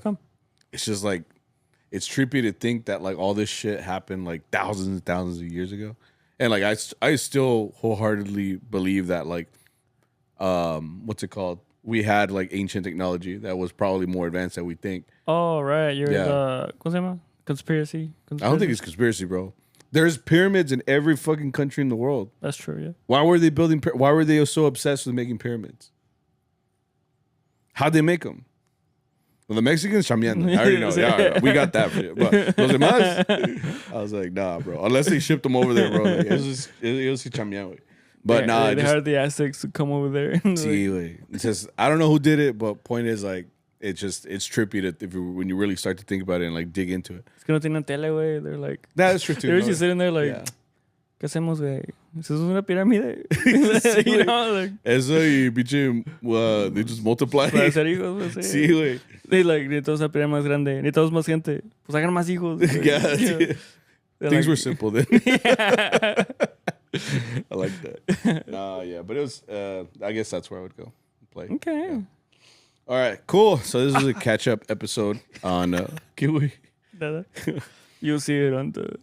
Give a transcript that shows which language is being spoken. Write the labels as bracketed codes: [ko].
[en] How come? It's just like it's trippy to think that like all this shit happened like thousands and thousands of years ago. And like I still wholeheartedly believe that like what's it called? We had like ancient technology that was probably more advanced than we think. Oh right, you're the [es] ¿cómo se llama? [en] Conspiracy. I don't think it's conspiracy, bro. There's pyramids in every fucking country in the world. That's true, yeah. Why were they building? Why were they so obsessed with making pyramids? How'd they make them? Well, the Mexicans chambeando. I already know. Yeah, we got that. But [es] los demás, [en] I was like, nah, bro. Unless they shipped them over there, bro. [es] Like, ellos sí chambean, güey. [en] But nah, they hired the Aztecs to come over there. [es] Sí, güey. [en] It's just I don't know who did it, but point is like it's trippy that when you really start to think about it and like dig into it. [es] Es que no tienen tele, güey. [en] They're like that's true too. They're just sitting there like, [es] ¿qué hacemos, güey? ¿Eso es una pirámide? [en] You know, like [es] eso y pinche [en] they just multiply. [es] Para hacer hijos, güey. Sí, güey. [en] They like [es] necesitamos una pirámide más grande, necesitamos más gente. Pues hagan más hijos. [en] Yeah. Things were simple then. Yeah. I like that. Yeah, but it was. I guess that's where I would go play. Okay. Yeah. All right, cool. So this is a catch-up episode on Kiwi. You'll see it on the.